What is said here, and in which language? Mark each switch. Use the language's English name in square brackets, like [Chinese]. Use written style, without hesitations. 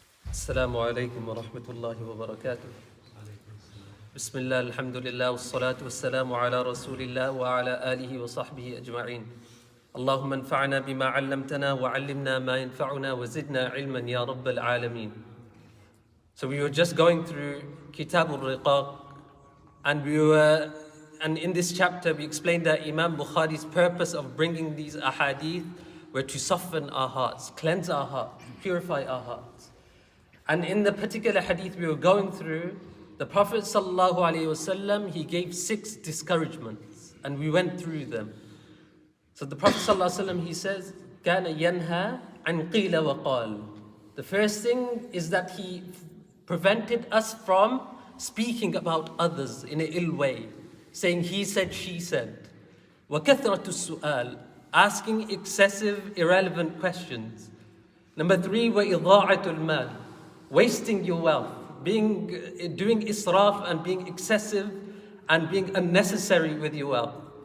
[Arabic] السلام عليكم ورحمة الله وبركاته. بسم الله الحمد لله والصلاة والسلام على رسول الله وعلى آله وصحبه أجمعين. اللهم انفعنا بما علمتنا وعلمنا ما ينفعنا وزدنا علما يا رب العالمين. [English] So we were just going through Kitab al-Riqaq, and in this chapter we explained that Imam Bukhari's purpose of bringing these ahadith were to soften our hearts, cleanse our hearts, purify our hearts. And in the particular hadith we were going through, the Prophet ﷺ, he gave 6 discouragements, and we went through them. So the Prophet ﷺ, he says, [Arabic] كَانَ يَنْهَى عَنْ قِيلَ وَقَالَ. [English] The first thing is that he prevented us from speaking about others in an ill way, saying he said, she said. [Arabic] وَكَثْرَةُ السُّؤَالِ, [English] asking excessive, irrelevant questions. Number 3, [Arabic] وَإِضَاعَةُ الْمَالِ, [English] wasting your wealth, doing israf and being excessive and being unnecessary with your wealth.